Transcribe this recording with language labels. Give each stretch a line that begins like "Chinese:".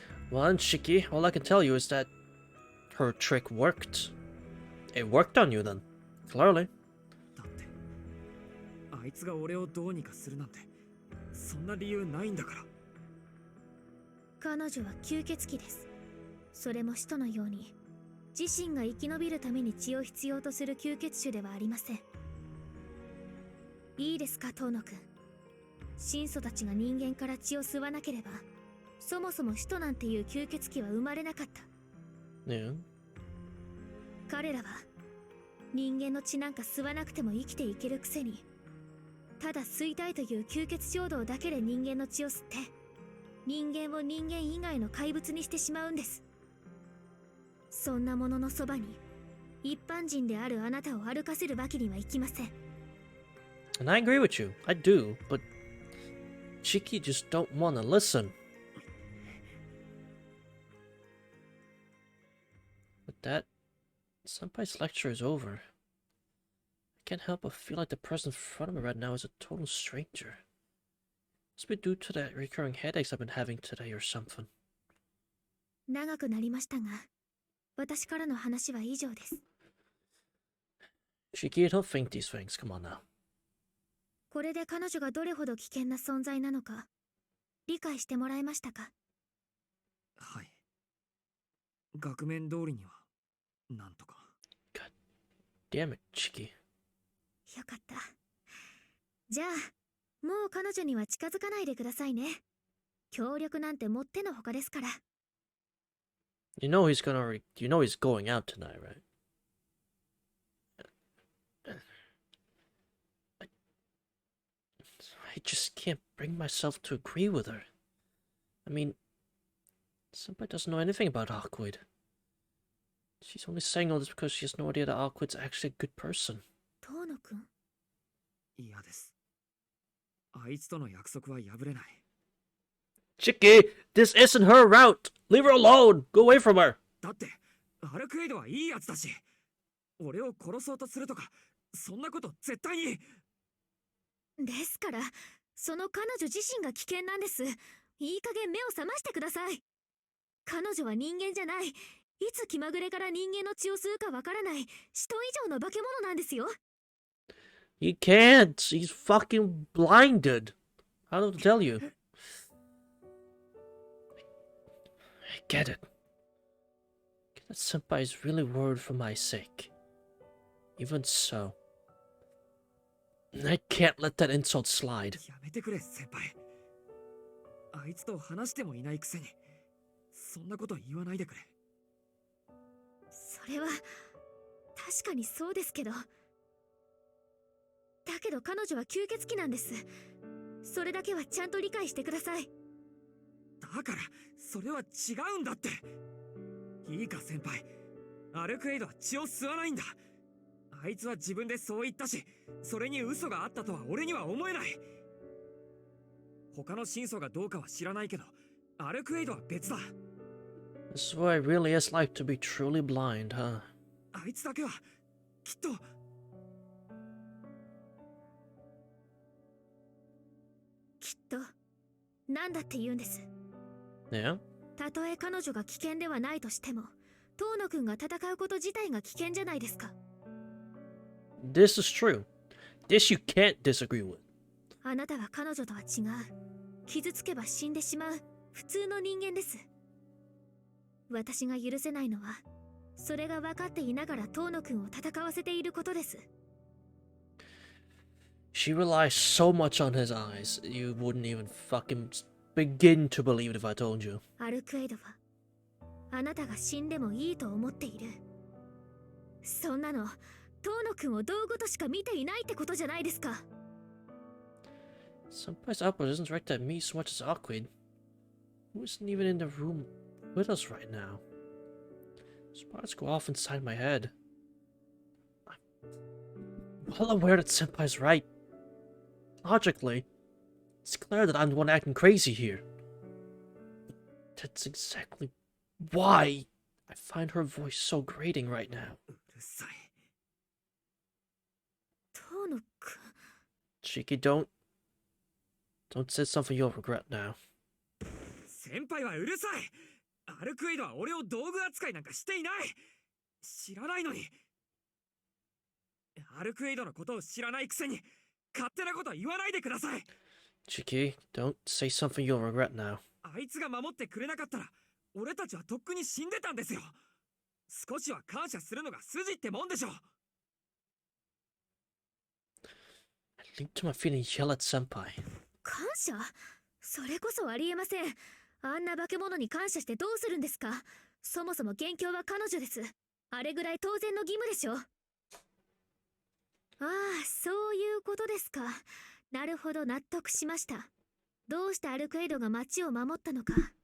English: Well, then, Shiki, all I can tell you is that her trick worked. It worked on you then, clearly.
Japanese: あいつが俺をどうにかするなんてそんな理由ないんだから。彼女は吸血鬼です。それも使徒のように自身が生き延びるために血を必要とする吸血種ではありません。いいですか、遠野くん。神祖たちが人間から血を吸わなければそもそも使徒なんていう吸血鬼は生まれなかった。
English: Yeah.
Japanese: 彼らは人間の血なんか吸わなくても生きていけるくせに、ただ吸いたいという吸血衝動だけで人間の血を吸って人間を人間以外の怪物にしてしまうんです。そんなもののそばに一般人であるあなたを歩かせるわけにはいきません。
English: And I agree with you. I do, but Shiki just don't want to listen. With that, Senpai's lecture is over. I can't help but feel like the person in front of me right now is a total stranger. Must be due to the recurring headaches I've been having today or something.
Japanese: 長くなりましたが、私からの話は以上です。
English: Shiki, don't think these things. Come on now.
Japanese: これで彼女がどれほど危険な存在なのか理解してもらえましたか？はい。額面通りにはなんとか。
English: God damn it, Shiki.
Japanese: よかった。じゃあもう彼女には近づかないでくださいね。協力なんてもってのほかですから。
English: You know he's going out tonight, right? I just can't bring myself to agree with her. I mean, Senpai doesn't know anything about Awkward. She's only saying all this because she has no idea that Awkward's actually a good person.
Japanese: 遠野くん。嫌です。あいつとの約束は破れない。
English: Chiki, this isn't her route! Leave her alone! Go away from her!
Japanese: だって、アルクエイドはいいやつだし、俺を殺そうとするとか、そんなこと絶対に。ですから、その彼女自身が危険なんです。いい加減目を覚ましてください。彼女は人間じゃない。いつ気まぐれから人間の血を吸うかわからない人以上の化け物なんですよ。
English: He can't! He's fucking blinded! How to tell you? I get it. Get that senpai is really worried for my sake. Even so, I can't let that insult slide.
Japanese: やめてくれ、先輩。あいつと話してもいないくせに、そんなこと言わないでくれ。それは確かにそうですけど、だけど彼女は吸血鬼なんです。それだけはちゃんと理解してください。だからそれは違うんだって。いいか先輩、アルクエイドは血を吸わないんだ。あいつは自分でそう言ったし、それに嘘があったとは俺には思えない。他の真相がどうかは知らないけど、アルクエイドは別だ。
English: This is what it really is like to be truly blind, huh?
Japanese: あいつだけはきっと。きっと何だって言うんです。
English: Yeah?
Japanese: たとえ彼女が危険ではないとしても、遠野くんが戦うこと自体が危険じゃないですか。
English: This is true. This you can't disagree with.
Japanese: あなたは彼女とは違う。傷つけば死んでしまう普通の人間です。私が許せないのは、それが分かっていながら遠野くんを戦わせていることです。
English: She relies so much on his eyes, you wouldn't even fucking begin to believe it if I told you.
Japanese: アルクエイドはあなたが死んでもいいと思っている。そんなの遠野くんを道具としか見ていないってことじゃないですか。
English: Senpai's output isn't directed at me so much as Awkward, who isn't even in the room with us right now. Sparks go off inside my head. I'm well aware that Senpai's right. Logically, it's clear that I'm the one acting crazy here. But that's exactly why I find her voice so grating right now.
Japanese: うるさい。遠野くん。
English: Cheeky, don't say something you'll regret now.
Japanese: 先輩はうるさい。アルクエイドは俺を道具扱いなんかしていない。知らないのに。アルクエイドのことを知らないくせに勝手なことは言わないでください。
English: Cheeky, don't say something you'll regret now.
Japanese: あいつが守ってくれなかったら俺たちはとっくに死んでたんですよ。少しは感謝するのが筋ってもんでしょ。
English: I leap to my feet and yell at Senpai.
Japanese: 感謝？それこそありえません。あんな化け物に感謝してどうするんですか。そもそも元凶は彼女です。あれぐらい当然の義務でしょ。ああ、そういうことですか。なるほど、納得しました。どうしてアルクエイドが町を守ったのか。